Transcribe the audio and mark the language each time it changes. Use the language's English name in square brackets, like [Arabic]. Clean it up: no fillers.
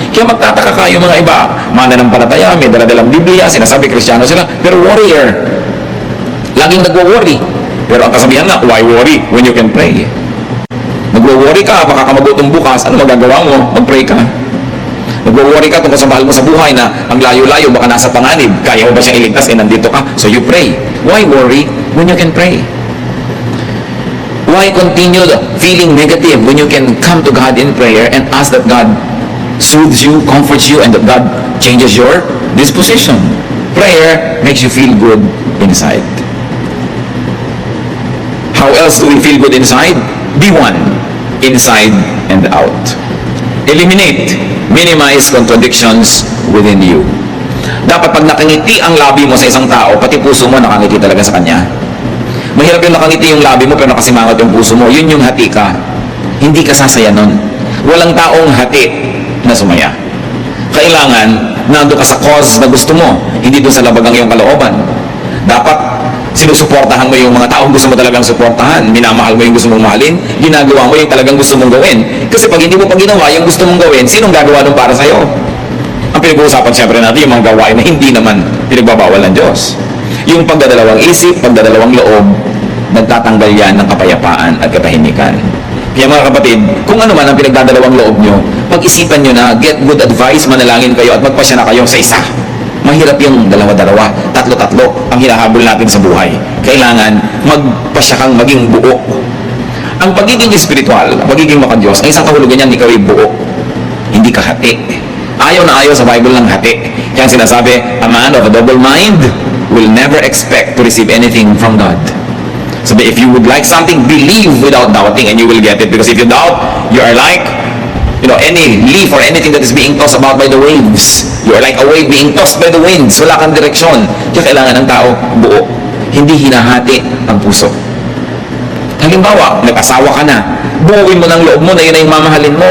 [Filipino] Kaya magtataka ka yung mga iba, mananampalataya, may daladalang Biblia, sinasabi Kristiyano sila, pero warrior. Laging nagwo-worry. Pero ang kasabihan nga, [English] why worry when you can pray? [Filipino] Nagwo-worry ka, baka ka magutom bukas, ano magagawa mo? Mag-pray ka. Nagwo-worry ka tungkol sa mahal mo sa buhay na ang layo-layo, baka nasa panganib, kaya mo ba siyang iligtas? Nandito ka, [English] so you pray. Why worry when you can pray? Why continue feeling negative when you can come to God in prayer and ask that God soothes you, comforts you, and that God changes your disposition? Prayer makes you feel good inside. How else do we feel good inside? Be one, inside and out. Eliminate, minimize contradictions within you. [Filipino] Dapat pag nakangiti ang labi mo sa isang tao, pati puso mo nakangiti talaga sa kanya. Mahirap yung nakangiti yung labi mo pero nakasimangot yung puso mo. Yun yung hati ka. Hindi ka sasaya nun. Walang taong hati na sumaya. Kailangan nando ka sa cause na gusto mo, hindi doon sa labag ang iyong kalooban. Dapat sinusuportahan mo yung mga taong gusto mo talagang suportahan, minamahal mo yung gusto mong mahalin, ginagawa mo yung talagang gusto mong gawin. Kasi pag hindi mo pa ginawa yung gusto mong gawin, sinong gagawa nun para sa'yo? Ang pinag-uusapan siyempre natin yung mga gawain na hindi naman pinagbabawal ng Diyos. Yung pagdadalawang isip, pagdadalawang loob, nagtatanggal yan ng kapayapaan at katahimikan. Kaya mga kapatid, kung ano man ang pinagdadalawang loob nyo, pag-isipan nyo na, [English] get good advice, [Filipino] manalangin kayo at magpasya na kayo sa isa. Mahirap yung dalawa-dalawa, tatlo-tatlo ang hinahabol natin sa buhay. Kailangan magpasya kang maging buo. Ang pagiging espiritual, pagiging makadiyos, ang isang kahulugan niyan, ikaw ay buo. Hindi ka hati. Ayaw na ayaw sa Bible ng hati. Kaya sinasabi, [English] a man of a double mind will never expect to receive anything from God. Sabi, if you would like something, believe without doubting and you will get it. Because if you doubt, you are like any leaf or anything that is being tossed about by the waves. You are like a wave being tossed by the winds. [Filipino] Wala kang direksyon. Kaya kailangan ng tao buo. Hindi hinahati ang puso. Halimbawa, nag-asawa ka na. Buuin mo ng loob mo na yun ay mamahalin mo.